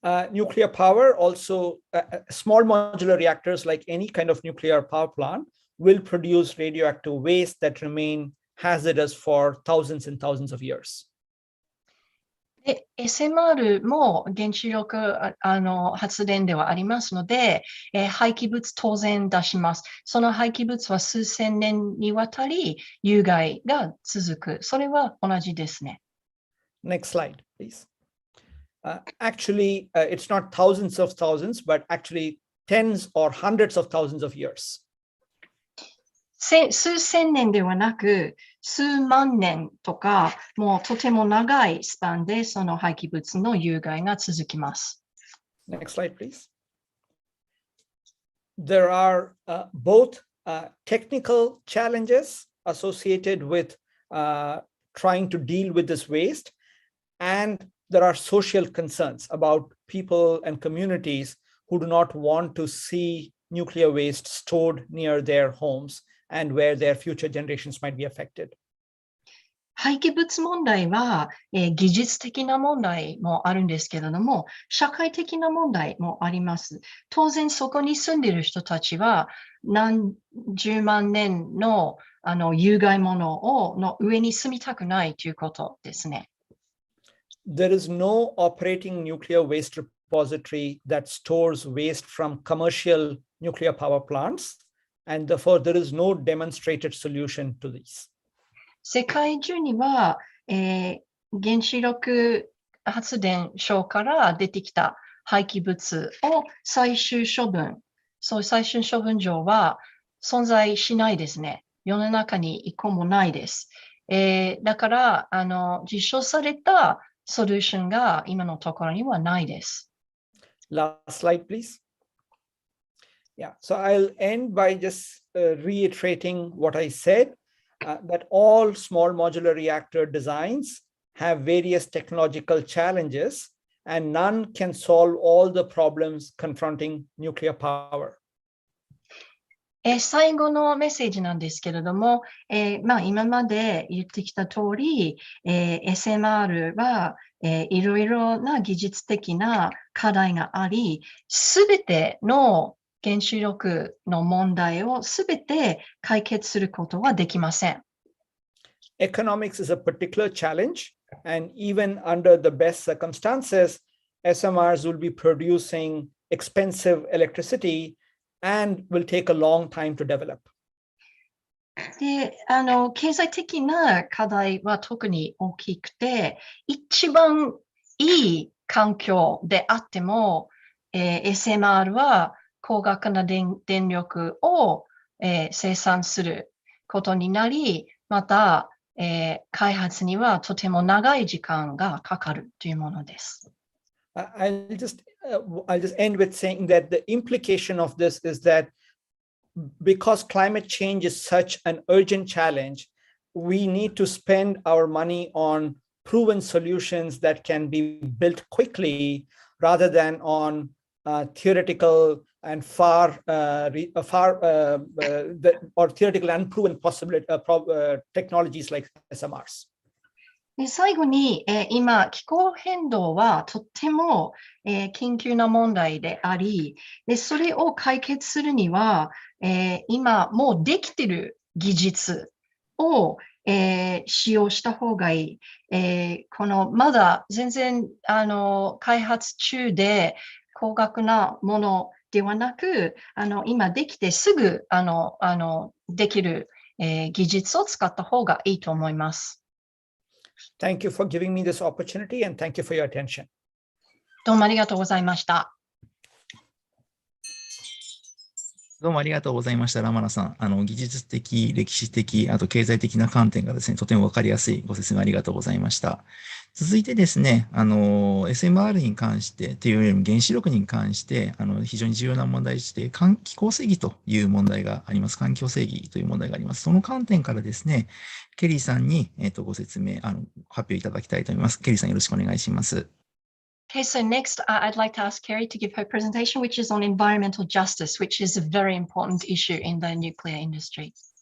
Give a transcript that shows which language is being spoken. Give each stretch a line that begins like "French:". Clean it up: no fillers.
English: Nuclear power also, small modular reactors like any kind of nuclear power plant will produce radioactive waste that remain hazardous for thousands and thousands of years.
Japanese: SMR も原子力発電ではありますので、廃棄物当然出します。その廃棄物は数千年にわたり有害が続く。それは同じですね。
English: Next slide, please. Actually, it's not thousands of thousands, but actually tens or hundreds of thousands of years.
Japanese: 数千年ではなく、数万年とか、もうとても長いスパンでその廃棄物の有害が続きます。
English: Next slide, please. There are both technical challenges associated with trying to deal with this waste, and there are social concerns about people and communities who do not want to see nuclear waste stored near their homes and where their future generations might be affected.
Japanese: 廃棄物問題は、技術的な問題もあるんですけれども、社会的な問題もあります。当然そこに住んでいる人たちは何十万年の有害物の上に住みたくないということですね。
English: There is no operating nuclear waste repository that stores waste from commercial nuclear power plants, and therefore there is no demonstrated solution to these.
Japanese: 世界中には、原子力発電所から出てきた廃棄物を最終処分、そういう最終処分場は存在しないですね。世の中に一個もないです。だから、実証されたソリューションが今のところにはないです。
English: Last slide, please. Yeah, so I'll end by just reiterating what I said, that all small modular reactor designs have various technological challenges, and none can solve all the problems confronting nuclear power.
Japanese: 最後のメッセージなんですけれども、今まで言ってきた通り、SMR はいろいろな技術的な課題があり、すべての原子力の問題をすべて解決することはできません。
English: Economics is a particular challenge, and even under the best circumstances, SMRs will be producing expensive electricity and will take a long time to develop.
Japanese: で、経済的な課題は特に大きくて、一番いい環境であっても、SMR は高額な電力を、生産することになり、また、開発にはとても長い時間がかかるというものです。
English: I'll just end with saying that the implication of this is that because climate change is such an urgent challenge, we need to spend our money on proven solutions that can be built quickly rather than on theoretical and theoretical unproven technologies like SMRs.
Japanese: で最後に、今、気候変動はとっても、緊急な問題であり、でそれを解決するには、今もうできている技術を、使用した方がいい。このまだ全然開発中で高額なものではなく、今できてすぐできる、技術を使った方がいいと思います。
English: Thank you for giving me this opportunity and thank you for your attention.
Japanese: どうもありがとうございました。どうもありがとうございました、ラマナさん。技術的、歴史的、あと経済的な観点がですね、とてもわかりやすいご説明ありがとうございました。続いてですね、SMR に関してというよりも原子力に関して、非常に重要な問題として、気候正義という問題があります。環境正義という問題があります。その観点からですね、ケリーさんに、ご説明、発表いただきたいと思います。ケリーさんよろしくお願いします。
English: Okay, so next I'd like to ask Kerry to give her presentation, which is on environmental justice, which is a very important issue in the nuclear industry.